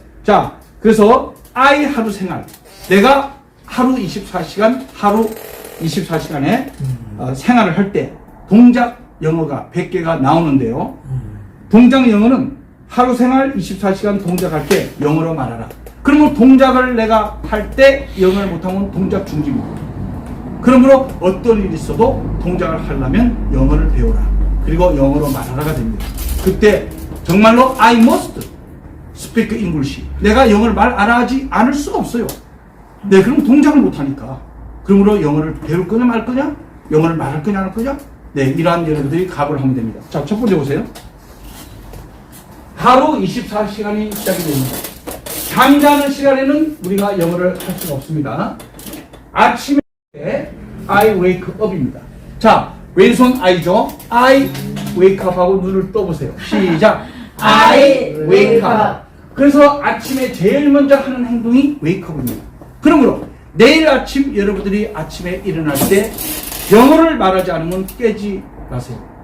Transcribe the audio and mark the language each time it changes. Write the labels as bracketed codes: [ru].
[ko] 자, 그래서 I 하루 생활. 내가 하루 24시간, 하루 24시간에 생활을 할 때 동작 영어가 100개가 나오는데요. 동작 영어는 하루 생활 24시간 동작할 때 영어로 말하라. 그러면 동작을 내가 할 때 영어를 못하면 동작 중지입니다. 그러므로 어떤 일이 있어도 동작을 하려면 영어를 배우라. 그리고 영어로 말하라가 됩니다. 그때 정말로 [en] I must speak English. [ko] 내가 영어를 말 안 하지 않을 수가 없어요. 네, 그럼 동작을 못하니까. 그러므로 영어를 배울 거냐 말 거냐? 영어를 말할 거냐 안 할 거냐? 네, 이러한 여러분들이 각오를 하면 됩니다. 자, 첫 번째 보세요. 하루 24시간이 시작이 됩니다. 잠자는 시간에는 우리가 영어를 할 수가 없습니다. 아침에 [en] I wake up입니다. [ko] 자, 왼손 I죠? [en] I wake up [ko] 하고 눈을 떠보세요. 시작. [en] I wake up. [ko] 그래서 아침에 제일 먼저 하는 행동이 wake up입니다. 그러므로 내일 아침 여러분들이 아침에 일어날 때 영어를 말하지 않으면 깨지 마세요.